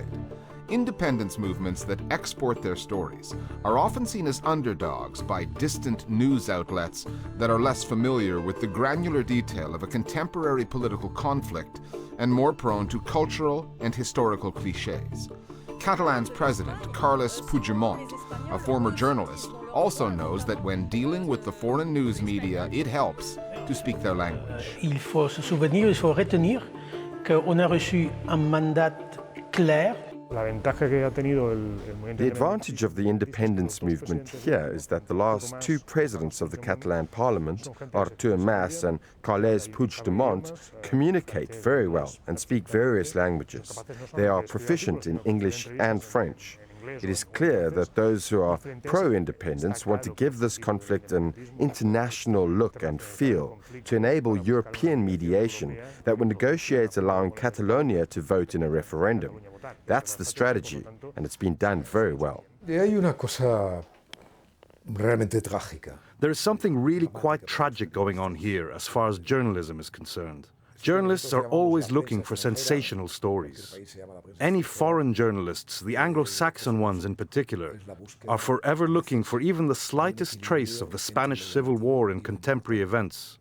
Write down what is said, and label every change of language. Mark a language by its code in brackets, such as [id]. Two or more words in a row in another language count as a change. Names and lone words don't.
[en] Independence movements that export their stories are often seen as underdogs by distant news outlets that are less familiar with the granular detail of a contemporary political conflict and more prone to cultural and historical cliches. Catalan's president, Carles Puigdemont, a former journalist, also knows that when dealing with the foreign news media, it helps to speak their language. [fr] Il faut se souvenir, il faut retenir qu'on a reçu un mandat clair. [en] The advantage of the independence movement here is that the last two presidents of the Catalan parliament, Artur Mas and Carles Puigdemont, communicate very well and speak various languages. They are proficient in English and French. It is clear that those who are pro-independence want to give this conflict an international look and feel to enable European mediation that would negotiate allowing Catalonia to vote in a referendum. That's the strategy, and it's been done very well. [es] Hay una cosa realmente trágica. [en] There is something really quite tragic going on here as far as journalism is concerned. Journalists are always looking for sensational stories. Any foreign journalists, the Anglo-Saxon ones in particular, are forever looking for even the slightest trace of the Spanish Civil War in contemporary events.